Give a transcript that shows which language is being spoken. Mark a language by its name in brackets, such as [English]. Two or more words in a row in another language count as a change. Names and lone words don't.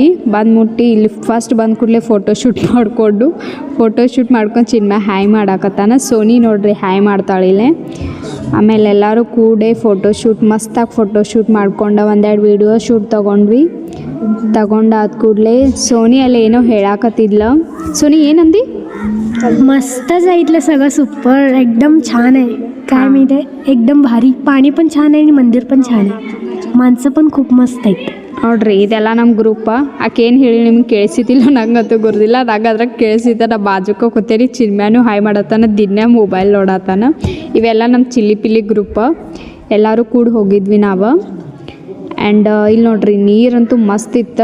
[Kannada] ಮುಟ್ಟಿ ಇಲ್ಲಿ ಫಸ್ಟ್ ಬಂದ ಕೂಡಲೇ ಫೋಟೋಶೂಟ್ ಮಾಡ್ಕೊಂಡು ಚಿನ್ಮಯ ಹಾಯ್ ಮಾಡಾಕತ್ತಾನ. ಸೋನಿ ನೋಡ್ರಿ ಹಾಯ್ ಮಾಡ್ತಾಳಿಲ್ಲೇ. ಆಮೇಲೆ ಎಲ್ಲರೂ ಕೂಡೆ ಫೋಟೋಶೂಟ್ ಮಸ್ತಾಗಿ ಫೋಟೋಶೂಟ್ ಮಾಡ್ಕೊಂಡು ಒಂದೆರಡು [English] video shoot [Kannada] ತಗೊಂಡಾದ ಕೂಡಲೇ ಸೋನಿ ಅಲ್ಲಿ ಏನೋ ಹೇಳಾಕತ್ತಿದ್ಲ. [Marathi] सोनी ये नंदी मस्तच आहे इथलं सगळं सुपर एकदम छान आहे. काय माहिती आहे, एकदम भारी. पाणी पण छान आहे आणि मंदिर पण छान आहे. माणसं पण खूप मस्त आहेत. [Kannada] ನೋಡ್ರಿ ಇದೆಲ್ಲ ನಮ್ಮ ಗ್ರೂಪ. ಆಕೆ ಏನು ಹೇಳಿ ನಿಮ್ಗೆ ಕೇಳಿಸಿತಿಲ್ಲ, ನಂಗಂತೂ ಗೊತ್ತಿಲ್ಲ. ಅದ್ರಾಗ ಕೇಳಿಸಿದ್ದ ನಾ ಬಾಜುಕ ಕೂತೇನಿ. ಚಿನ್ಮ್ಯಾನು ಹಾಯ್ ಮಾಡತ್ತಾನ, ದಿನ ಮೊಬೈಲ್ ನೋಡತ್ತಾನ. ಇವೆಲ್ಲ ನಮ್ಮ ಚಿಲ್ಲಿ ಗ್ರೂಪ. ಎಲ್ಲರೂ ಕೂಡ ಹೋಗಿದ್ವಿ ನಾವು. ಆ್ಯಂಡ್ ಇಲ್ಲಿ ನೋಡ್ರಿ ನೀರಂತೂ ಮಸ್ತ್ ಇತ್ತು.